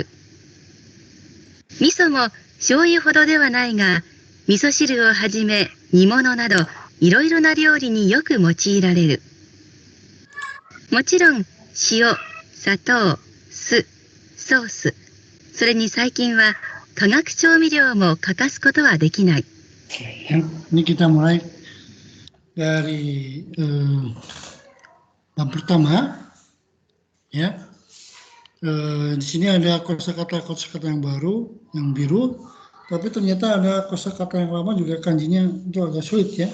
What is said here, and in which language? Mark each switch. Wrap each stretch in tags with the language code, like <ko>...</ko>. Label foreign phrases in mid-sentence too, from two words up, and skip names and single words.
<ja>味噌も醤油ほどではないが、味噌汁をはじめ煮物などいろいろな料理によく用いられる。もちろん塩、砂糖、酢、ソース、それに最近は化学調味料も欠かすことはできない。</ja> <id>Ini kita mulai dari bab pertama, ya. Di sini ada kosakata yang baru, yang biru, tapi ternyata ada kosakata yang lama juga kanjinya itu agak sulit ya.</id>